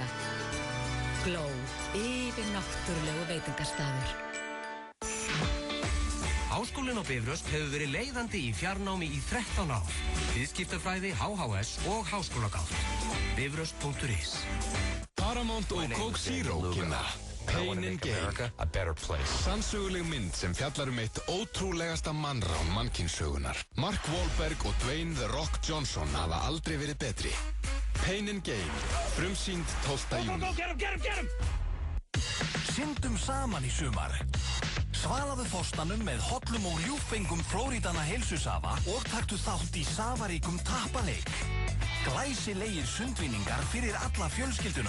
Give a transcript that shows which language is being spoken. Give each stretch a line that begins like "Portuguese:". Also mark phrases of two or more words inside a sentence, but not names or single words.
Icelandic: Gló, yfir náttúrulegu veitingastaður. Háskólinn á Bifröst hefur verið leiðandi í fjarnámi í 13 ár. Viðskiptafræði, HHS og háskólagátt. Bifröst.is. Paramount og Coke Zero kynna Pain and Gain,
English: a better place.
Icelandic: Sannsöguleg mynd sem fjallar eitt ótrúlegasta mannrán mannkynssögunar. Mark Wahlberg og Dwayne The Rock Johnson hafa aldrei verið betri. Pain and Gain, frumsýnd 12. júní.
English: Get him!
Icelandic: Syndum saman í sumar. Svalaðu þorstanum með hollum og ljúffengum Flórídana heilsusafa og taktu þátt í safaríkum tappaleik. Glæsilegir sundvinningar fyrir alla fjölskylduna.